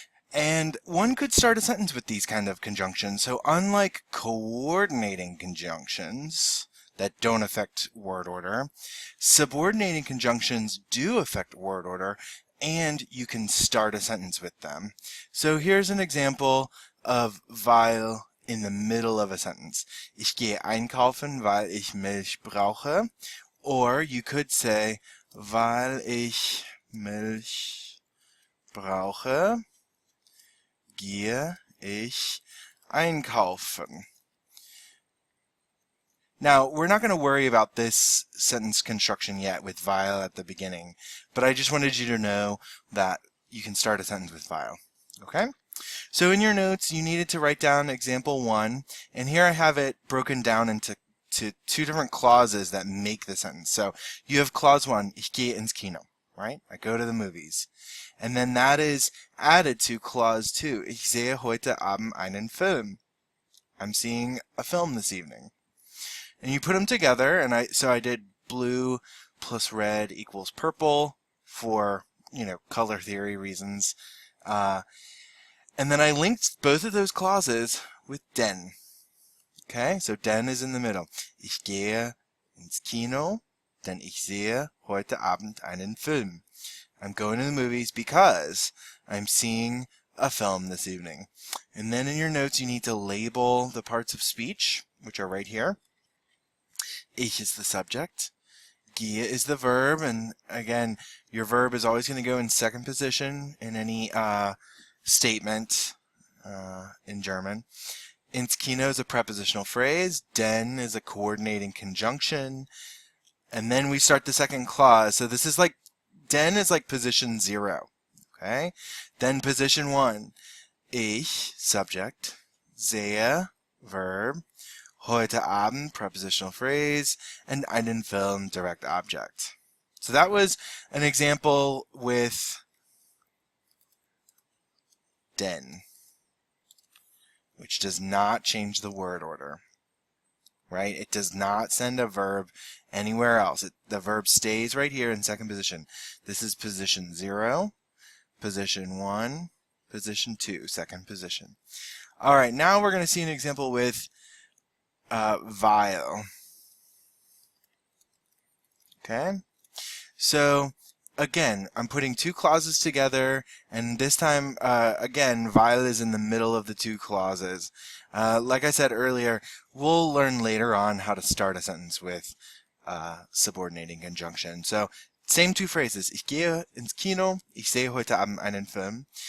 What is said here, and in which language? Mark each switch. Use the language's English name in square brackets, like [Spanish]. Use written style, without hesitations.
[English] And one could start a sentence with these kind of conjunctions. So unlike coordinating conjunctions that don't affect word order, subordinating conjunctions do affect word order, and you can start a sentence with them. So here's an example of weil in the middle of a sentence. [German] Ich gehe einkaufen, weil ich Milch brauche. [English] Or you could say, [German] weil ich Milch brauche, gehe ich einkaufen. [English] Now, we're not going to worry about this sentence construction yet with weil at the beginning, but I just wanted you to know that you can start a sentence with weil. Okay? So in your notes, you needed to write down example 1, and here I have it broken down into two different clauses that make the sentence. So you have clause 1, [German] ich gehe ins Kino, [English] right? I go to the movies. And then that is added to clause 2, [German] ich sehe heute Abend einen Film. [English] I'm seeing a film this evening. And you put them together, and I did blue plus red equals purple for, color theory reasons. And then I linked both of those clauses with denn. Okay, so denn is in the middle. [German] Ich gehe ins Kino, denn ich sehe heute Abend einen Film. [English] I'm going to the movies because I'm seeing a film this evening. And then in your notes, you need to label the parts of speech, which are right here. Ich is the subject. Gehe is the verb, and again, your verb is always going to go in second position in any statement in German. Ins Kino is a prepositional phrase. Denn is a coordinating conjunction. And then we start the second clause. So this is like, denn is like position 0. Okay? Then position 1. Ich, subject. Sehe, verb. Heute Abend, prepositional phrase. And einen Film, direct object. So that was an example with denn, which does not change the word order, right? It does not send a verb anywhere else. The verb stays right here in second position. This is position 0, position 1, position 2, second position. All right, now we're going to see an example with weil. Okay? So again, I'm putting two clauses together, and this time, again, weil is in the middle of the two clauses. Like I said earlier, we'll learn later on how to start a sentence with subordinating conjunction. So, same two phrases. [German] Ich gehe ins Kino, ich sehe heute Abend einen Film.